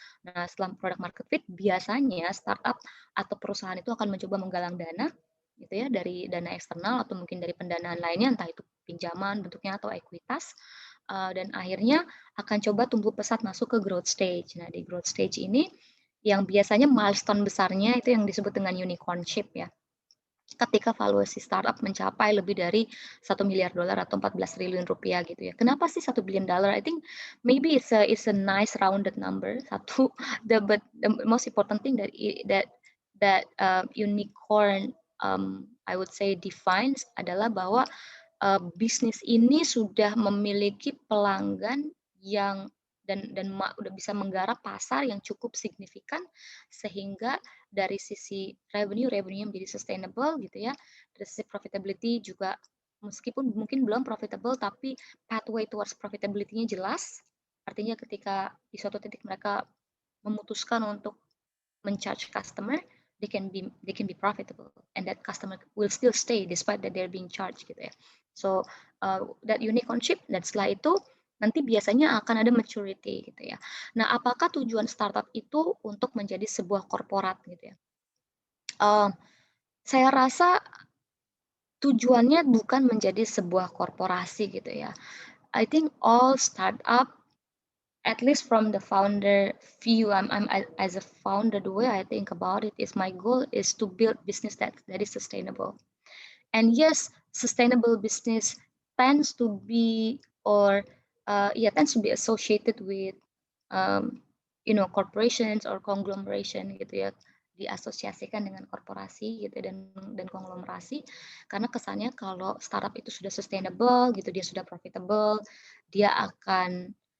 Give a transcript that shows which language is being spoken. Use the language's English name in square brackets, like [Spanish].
[Indonesian] Nah, setelah product market fit, biasanya startup atau perusahaan itu akan mencoba menggalang dana gitu ya dari dana eksternal atau mungkin dari pendanaan lainnya, entah itu pinjaman bentuknya atau ekuitas, dan akhirnya akan coba tumbuh pesat masuk ke growth stage. Nah, di growth stage ini yang biasanya milestone besarnya itu yang disebut dengan unicornship ya. Ketika valuasi startup mencapai lebih dari $1 miliar atau 14 triliun rupiah gitu ya. Kenapa sih $1 billion? [English] I think maybe it's a nice rounded number. [Indonesian] Satu, [English] but the most important thing that unicorn, I would say defines [Indonesian] adalah bahwa bisnis ini sudah memiliki pelanggan yang udah bisa menggarap pasar yang cukup signifikan sehingga dari sisi revenue menjadi sustainable gitu ya. Dari sisi profitability juga meskipun mungkin belum profitable tapi pathway towards profitability-nya jelas. Artinya ketika di suatu titik mereka memutuskan untuk men-charge customer, [English] they can be profitable and that customer will still stay despite that they're being charged [Indonesian] gitu ya. [English] So that [Indonesian] unicornship dan setelah itu nanti biasanya akan ada maturity gitu ya. Nah, apakah tujuan startup itu untuk menjadi sebuah korporat gitu ya? Saya rasa tujuannya bukan menjadi sebuah korporasi gitu ya. [English] I think all startup, at least from the founder view, I'm as a founder, the way I think about it is my goal is to build business that is sustainable. And yes, sustainable business tends to be tends to be associated with corporations or conglomeration [Indonesian] gitu ya, diasosiasikan dengan korporasi gitu dan konglomerasi karena kesannya kalau startup itu sudah sustainable gitu, dia sudah profitable, dia akan